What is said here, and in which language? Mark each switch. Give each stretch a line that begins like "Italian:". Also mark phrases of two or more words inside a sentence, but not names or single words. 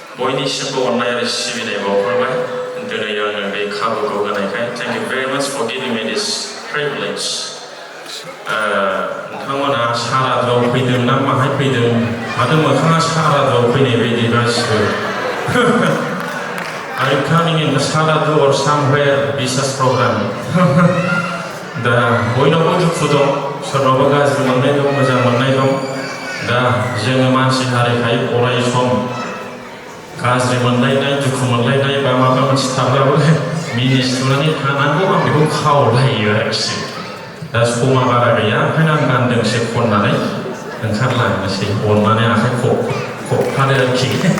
Bodo: बयनिसिमबो अननाय आरो सिबिनाय बावहरबाय दिनै आङो बे खाबुखौ होनायखाय
English: Thank you very much for giving me this privilege
Bodo: नोंथांमोना सारादुआव फैदों ना माहाय फैदों माथो मोखाङा सारादुआव फैनाय बायदि गासिबो
English: Are you coming in the Saradu or somewhere business program?
Bodo: दा बयनावबो दुखु दं सोरनावबा गाज्रि मोननाय दं मोजां मोननाय दं दा जोङो मानसि हारिखाय अराय सम गाज्रि मोनलायनाय दुखु मोनलायनाय बा माबा मोनसे थाब्लाबो मिनिस्लुनानै थानांगौ आं बेखौ खावलायो आरोखि दा समा बारा गैया ओंखायनो आं गानदोंसो खननानै ओंखारलांनोसै अननानै आखाइ खबफादो आरोखि